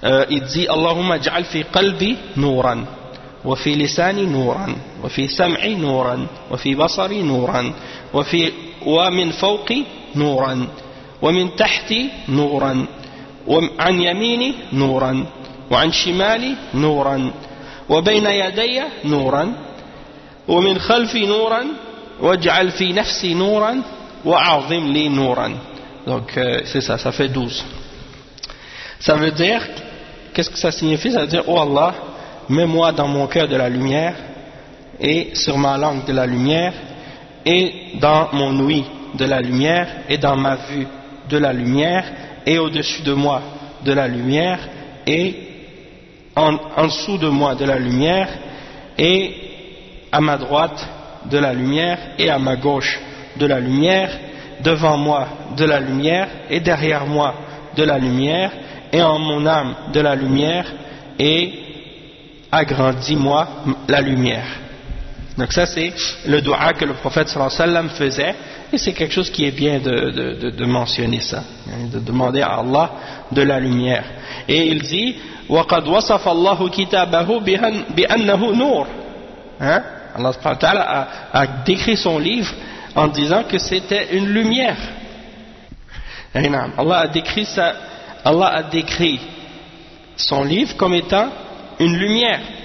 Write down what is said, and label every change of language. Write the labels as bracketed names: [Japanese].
[French] Il dit [Arabic] « Allahumma ja'al fi qalbi nouran » وفي لساني نورا وفي سمعي نورا وفي بصري نورا وفي ومن فوقي نورا ومن تحتي نورا وعن يميني نورا وعن شمالي نورا وبين يدي نورا ومن خلفي نورا واجعل في نفسي نورا وأعظم لي نورا. [French] Donc c'est ça, ça fait 12. Ça veut dire, qu'est-ce que ça signifie? Ça veut dire, oh Allah, mets-moi dans mon cœur de la lumière, et sur ma langue de la lumière, et dans mon ouïe de la lumière, et dans ma vue de la lumière, et au-dessus de moi de la lumière, et en dessous de moi de la lumière, et à ma droite de la lumière, et à ma gauche de la lumière, devant moi de la lumière, et derrière moi de la lumière, et en mon âme de la lumière, et agrandis-moi la lumière. Donc ça, c'est le dua que le prophète sallallahu alayhi wa sallam faisait, et c'est quelque chose qui est bien de mentionner ça, de demander à Allah de la lumière. Et il dit [Arabic] وَقَدْ وَصَفَ اللَّهُ كِتَابَهُ بِأَنَّهُ نُورٍ. [French] Allah subhanahu wa ta'ala a décrit son livre en disant que c'était une lumière. Allah a décrit ça, Allah a décrit son livre comme étant une lumière.